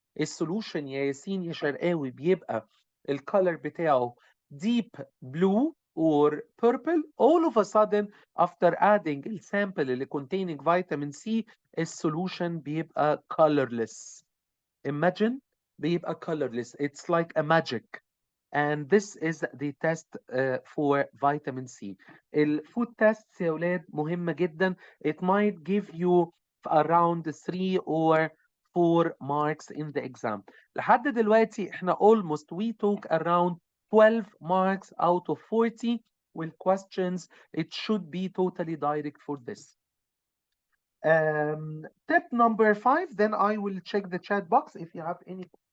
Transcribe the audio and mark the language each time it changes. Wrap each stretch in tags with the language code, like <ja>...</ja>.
<ar>السولوشن يا ياسين يا شرقاوي بيبقى الكالر بتاعه</ar> <en>deep blue or purple. All of a sudden after adding</en> <ar>السامبل اللي</ar> <en>containing vitamin C</en> <ar>السولوشن بيبقى</ar> <en>colorless. Imagine</en> <ar>بيبقى</ar> <en>colorless. It's like a magic. And this is the test for vitamin C.</en> <ar>الفود tests يا ولاد مهمة جدا.</ar> <en>It might give you around 3 or 4 marks in the exam.</en> <ar>لحد دلوقتي احنا</ar> <en>almost we took around 12 marks out of 40 with questions. It should be totally direct for this. Tip number 5, then I will check the chat box if you have any.</en>